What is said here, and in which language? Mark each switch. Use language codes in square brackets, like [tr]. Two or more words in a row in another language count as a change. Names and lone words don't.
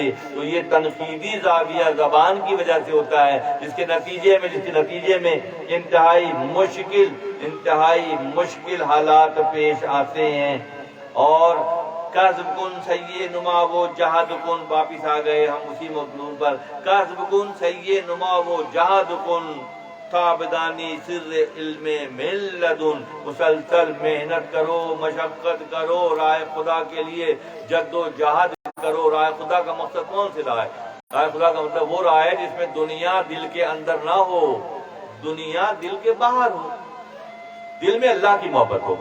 [ur] تو یہ تنقیدی زاویہ زبان کی وجہ سے ہوتا ہے، جس کے نتیجے میں انتہائی مشکل حالات پیش آتے ہیں۔ اور [fa] کذب کن سیئ نما و جہد کن، [ur] واپس آ گئے ہم اسی مضمون پر۔ [fa] کذب کن سیئ نما و جہد کن، تابدانی سر علم من لدن، [ur] مسلسل محنت کرو، مشقت کرو، راہ خدا کے لیے جد و جہد کرو۔ راہ خدا کا مقصد کون سی راہ ہے؟ راہ خدا کا مطلب وہ راہ ہے جس میں دنیا دل کے اندر نہ ہو، دنیا دل کے باہر ہو، دل میں اللہ کی محبت ہو۔